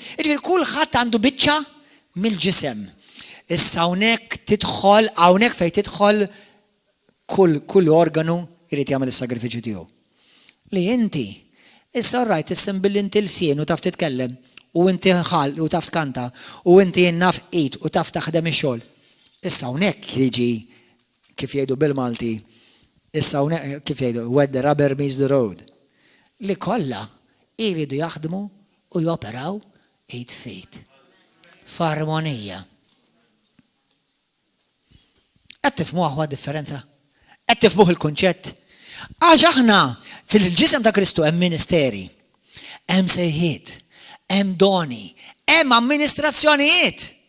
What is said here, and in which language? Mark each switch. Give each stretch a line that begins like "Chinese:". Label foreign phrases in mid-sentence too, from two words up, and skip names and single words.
Maltese: Jiġifieri kulħadd għandu biċċa mill-ġisem. Issa hawnhekk tidħol hawnhekk fejn tidħol kull organu jrid jagħmel is-sagrifiċċju tiegħu. Li inti issa rajt isem bil-inti l-sien u taf titkellem u inti ħal u taf tkanta u inti naf qid u taf taħdem ix-xogħol. Issa hawnhekk jiġi kif jgħidu bil-Malti, issa hawnhekk kif jgħidu
English: where the rubber meets the road.
Maltese: Li kollha jridu jaħdmu u joperaw 8 feet. F'armonija. Qed tifhmu aħwa differenza? Qed tifhmu il-kunċett? Għax aħna fil-ġisem ta' Kristu hemm ministeri, hemm sejħiet, hemm doni, hemm amministrazzjonijiet.